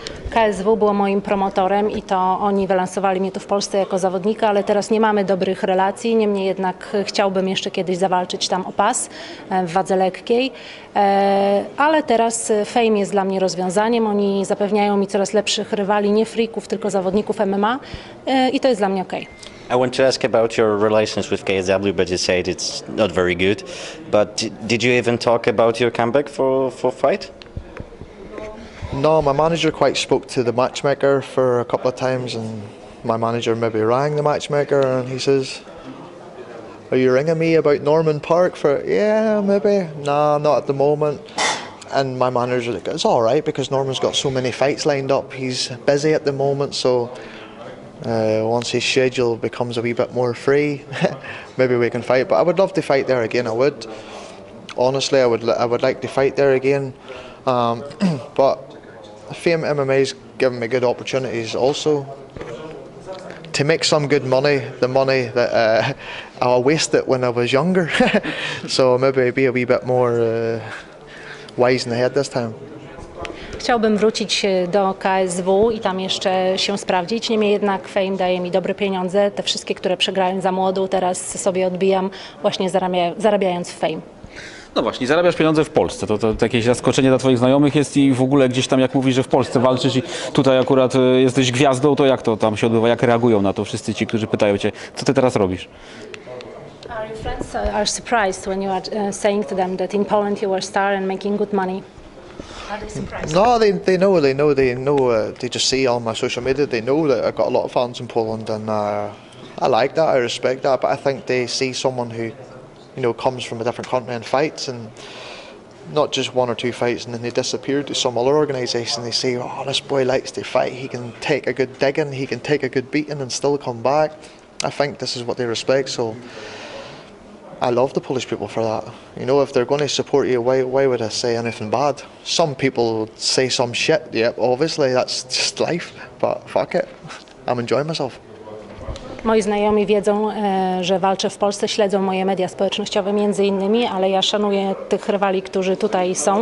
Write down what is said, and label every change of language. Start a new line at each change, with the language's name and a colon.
Polish: KSW było moim promotorem i to oni wylansowali mnie tu w Polsce jako zawodnika, ale teraz nie mamy dobrych relacji, niemniej jednak chciałbym jeszcze kiedyś zawalczyć tam o pas w wadze lekkiej, ale teraz Fame jest dla mnie rozwiązaniem, oni zapewniają mi coraz lepszych rywali, nie freaków, tylko zawodników MMA i to jest dla mnie okej.
English: I want to ask about your relations with KSW, but you said it's not very good. But did you even talk about your comeback for fight? No, my manager quite spoke to the matchmaker for a couple of times, and my manager maybe rang the matchmaker and he says, "Are you ringing me about Norman Parke for?" "Yeah, maybe." "Nah, not at the moment." And my manager like, "It's all right because Norman's got so many fights lined up. He's busy at the moment, so once his schedule becomes a wee bit more free, maybe we can fight." But I would love to fight there again. I would. Honestly, I would like to fight there again. But Fame MMA's given me good opportunities also to make some good money, the money that I wasted when I was younger. So maybe be a wee bit more wise in the head this time.
Polish: Chciałbym wrócić do KSW i tam jeszcze się sprawdzić, niemniej jednak Fame daje mi dobre pieniądze, te wszystkie, które przegrałem za młodu, teraz sobie odbijam właśnie zarabiając w Fame. No właśnie, zarabiasz pieniądze w Polsce, to jakieś zaskoczenie dla twoich znajomych jest i w ogóle gdzieś tam jak mówisz, że w Polsce walczysz i tutaj akurat jesteś gwiazdą, to jak to tam się odbywa, jak reagują na to wszyscy ci, którzy pytają cię, co ty teraz robisz?
English: Are your friends are surprised when you are saying to them that in Poland you are a star and making good money? Are they surprised? No, they know. They just see on my social media. They know that I've got a lot of fans in Poland, and I like that. I respect that. But I think they see someone who, you know, comes from a different country and fights, and not just one or two fights and then they disappear to some other organisation. They say, "Oh, this boy likes to fight. He can take a good digging. He can take a good beating and still come back." I think this is what they respect. So I love the Polish people for that. You know, if they're going to support you, why would I say anything bad? Some people say some shit. Yep, obviously that's just life. But fuck it, I'm enjoying myself.
Polish: Moi znajomi wiedzą, że walczę w Polsce, śledzą moje media społecznościowe między innymi, ale ja szanuję tych rywali, którzy tutaj są.